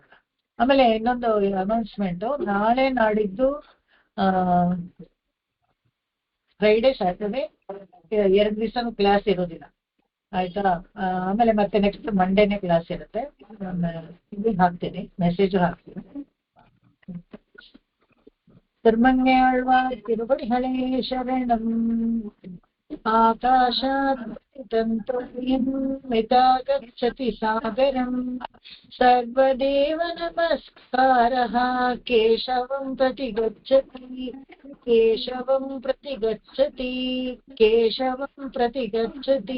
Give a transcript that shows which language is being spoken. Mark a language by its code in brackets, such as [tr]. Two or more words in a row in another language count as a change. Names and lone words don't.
[kn] ಆಮೇಲೆ ಇನ್ನೊಂದು ಅನೌನ್ಸ್ಮೆಂಟ್, ನಾಳೆ ನಾಡಿದ್ದು [en] Friday Saturday [kn] 2 ದಿವಸನೂ ಕ್ಲಾಸ್ ಇರೋದಿಲ್ಲ, ಆಯ್ತಾ. ಆಮೇಲೆ ಮತ್ತೆ [en] next Mondayne [kn] ಕ್ಲಾಸ್ ಇರುತ್ತೆ. ಇದು ಹಾಕ್ತೀನಿ, ಮೆಸೇಜು ಹಾಕ್ತೀನಿ. ಧರ್ಮಣ್ಯಾಳ್ವಾರ್ ತಿರುಪತಿ ಹಳೇ ಶರಣಂ. [sa] ಆಕಾಶಾತ್ ಮಿತಾ ಗಚ್ಚತಿ ಸಾಗರಂ. ಸರ್ವದೇವ ನಮಸ್ಕಾರಃ ಕೇಶವಂ ಪ್ರತಿ ಗಚ್ಚತಿ. ಕೇಶವಂ ಪ್ರತಿ ಗಚ್ಚತಿ. ಕೇಶವಂ ಪ್ರತಿ ಗಚ್ಚತಿ.